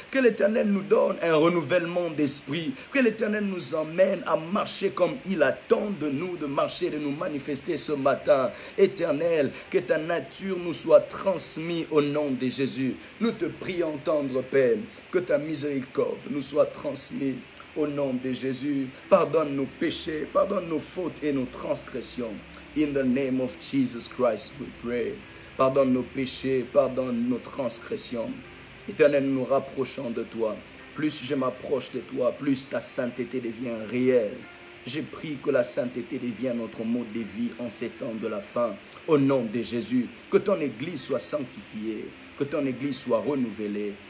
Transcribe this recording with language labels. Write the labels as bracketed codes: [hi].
[fr] Que l'Éternel nous donne un renouvellement d'esprit. Que l'Éternel nous emmène à marcher comme il attend de nous, de marcher, de nous manifester ce matin. Éternel, que ta nature nous soit transmise au nom de Jésus. Nous te prions, tendre Père, que ta miséricorde nous soit transmise au nom de Jésus. Pardonne nos péchés, pardonne nos fautes et nos transgressions. [en] In the name of Jesus Christ we pray. [fr] Pardonne nos péchés, pardonne nos transgressions. Éternel, nous nous rapprochons de toi. Plus je m'approche de toi, plus ta sainteté devient réelle. J'ai pris que la sainteté devienne notre mode de vie en ces temps de la fin. Au nom de Jésus, que ton Église soit sanctifiée, que ton Église soit renouvelée.